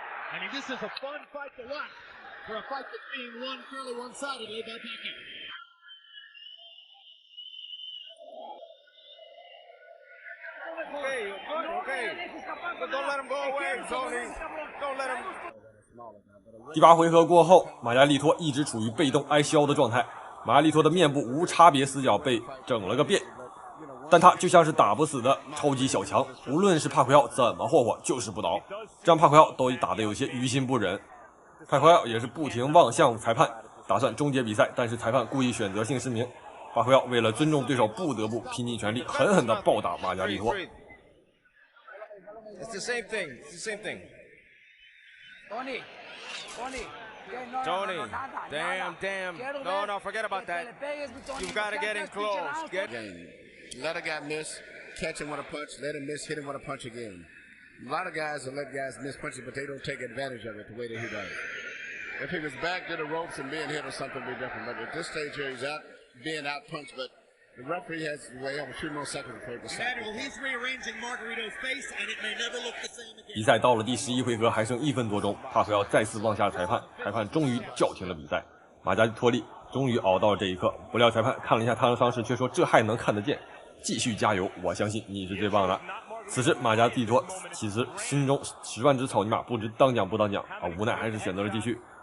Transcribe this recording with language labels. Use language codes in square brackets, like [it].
[en] I mean, this is a fun fight to watch for a fight that's being won fairly one-sidedly by Pacquiao. Okay. But don't let him go away, Tony. Don't let him. [zh] 第8回合過後，馬加里托一直處於被動挨削的狀態。馬加里托的面部無差別死角被整了個遍，但他就像是打不死的超級小強，無論是帕奎奧怎麼霍霍，就是不倒，這樣帕奎奧都打得有些於心不忍。帕奎奧也是不停望向裁判，打算終結比賽，但是裁判故意選擇性失明。帕奎奧為了尊重對手，不得不拼盡全力，狠狠地暴打馬加里托。 [en] It's the same thing. It's the same thing. Tony. Tony. Damn. No, forget about that. You've got to get in close. Let a guy miss, catch him with a punch, let him miss, hit him with a punch again. A lot of guys will let guys miss punches, but they don't take advantage of it the way that he does. If he was back to the ropes and being hit or something, would be different. But at this stage here, he's out, being out punched, but the referee has to have a few more seconds before he can stop. He's rearranging Margarito's face, and it may never look the same again. [zh] 比賽到了第11回合，還剩1分多鐘，帕奎奧再次望向裁判，裁判終於叫停了比賽。馬加里托利終於熬到了這一刻，不料裁判看了一下他的傷勢，卻說這還能看得見，繼續加油，我相信你是最棒的。此时马加利托其實心中10萬隻草泥馬不知當講不當講啊，無奈還是選擇了繼續。